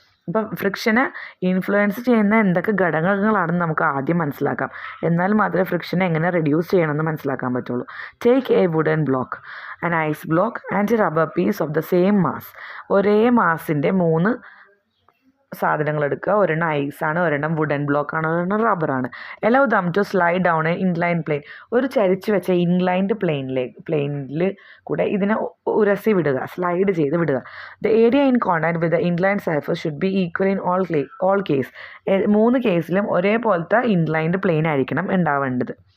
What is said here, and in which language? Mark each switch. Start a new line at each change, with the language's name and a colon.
Malayalam: ഇപ്പം ഫ്രിക്ഷനെ ഇൻഫ്ലുവൻസ് ചെയ്യുന്ന എന്തൊക്കെ ഘടകങ്ങളാണെന്ന് നമുക്ക് ആദ്യം മനസ്സിലാക്കാം. എന്നാൽ മാത്രമേ ഫ്രിക്ഷനെ എങ്ങനെ റെഡ്യൂസ് ചെയ്യണമെന്ന് മനസ്സിലാക്കാൻ പറ്റുള്ളൂ.
English: Take a wooden block, an ice block and a rubber piece of the same mass.
Malayalam: ഒരേ മാസിൻ്റെ 3 സാധനങ്ങൾ എടുക്കുക. ഒരെണ്ണം ഐസാണ്, ഒരെണ്ണം വുഡൻ ബ്ലോക്കാണ്, ഒരെണ്ണം റബ്ബറാണ്.
English: allow them to slide down an inclined plane.
Malayalam: ഒരു ചരിച്ച് വെച്ച ഇൻക്ലൈൻഡ് പ്ലെയിനിൽ കൂടെ ഇതിനെ ഉരസി വിടുക, സ്ലൈഡ് ചെയ്ത് വിടുക.
English: The area in contact with the inclined surface should be equal in all case.
Malayalam: 3 കേസിലും ഒരേപോലത്തെ ഇൻക്ലൈൻഡ് പ്ലെയിൻ ആയിരിക്കണം ഉണ്ടാവേണ്ടത്.